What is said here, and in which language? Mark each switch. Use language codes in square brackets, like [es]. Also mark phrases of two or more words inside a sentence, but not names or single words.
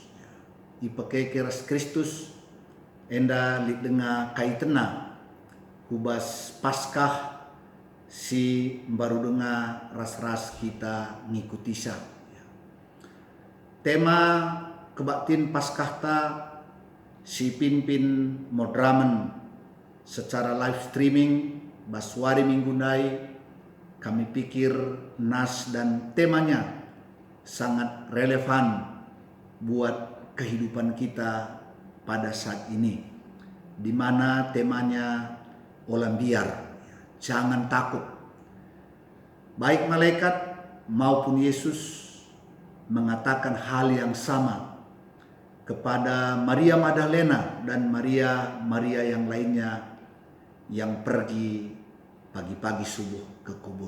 [btx] Ipekeke ras Kristus enda lidengah kaitena hubas Paskah si baru dengar ras-ras kita ngikuti sa. Tema kebaktin Paskahta si pimpin modramen secara [en] live streaming [btx] baswari minggunai kami pikir [id] nas dan temanya sangat relevan buat kehidupan kita pada saat ini di mana temanya olam biar jangan takut baik malaikat maupun Yesus mengatakan hal yang sama kepada Maria Magdalena dan Maria yang lainnya yang pergi pagi-pagi subuh ke kubur.